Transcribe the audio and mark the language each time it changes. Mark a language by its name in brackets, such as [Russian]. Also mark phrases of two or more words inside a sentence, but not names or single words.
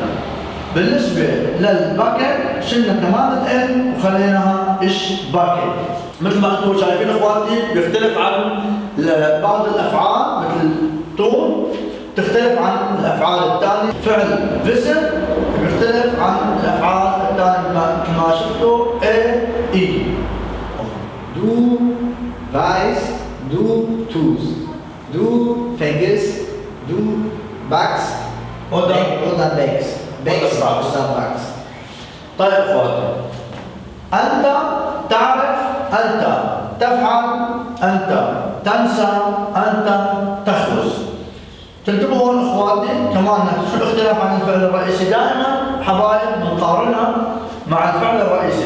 [Arabic] بالنسبه للباكت شلنا كمان الان وخليناها ايش باكت. مثل ما انتم شايفين اخواتي بيختلف عن بعض الافعال مثل تون، تختلف عن الافعال الثانيه. فعل فيسن بيختلف عن الافعال الثانيه كما شفتوا اي. [German] Du weißt, du tust, du vergisst, du backst oder backst. [Arabic] طيب اخواتي، انت تعرف، انت تفعل، انت تنسى، انت تخبز. تنتبهوا هون اخواتي كمان شو الاختلاف عن الفعل الرئيسي. دائما حبايب بنقارنها مع الفعل الرئيسي.